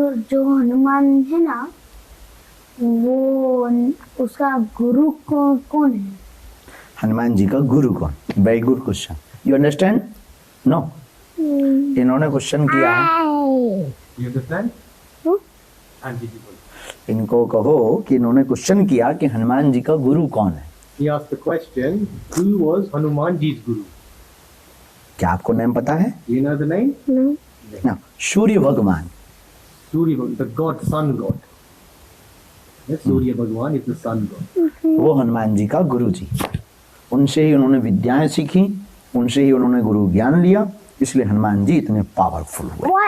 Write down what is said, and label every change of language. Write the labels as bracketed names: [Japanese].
[Hindi] जो हनुमान है ना, वो उसका गुरु कौन है? हनुमान जी का गुरु कौन? [English] Very good question. You understand? [Hindi] No. इन्होंने क्वेश्चन किया है. [English] You understand? [Hindi] हाँ जी जी बोलिए। इनको कहो कि इन्होंने क्वेश्चन किया कि हनुमान जी का गुरु कौन है। [English] He asked the question, who was Hanumanji's guru? [Hindi] क्या आपको नेम पता है? [English] Do you know the name? No. [Hindi] ना, सूर्य भगवान। [English] Surya Bhagwan, the god, sun god. Yes, Surya Bhagwan is the sun god. [Hindi] वो हनुमान जी का गुरु जी। उनसे ही उन्होंने विद्याएं सीखी, उनसे ही उन्होंने गुरु ज्ञान लिया, इसलिए हनुमान जी इतने पावरफुल हुए।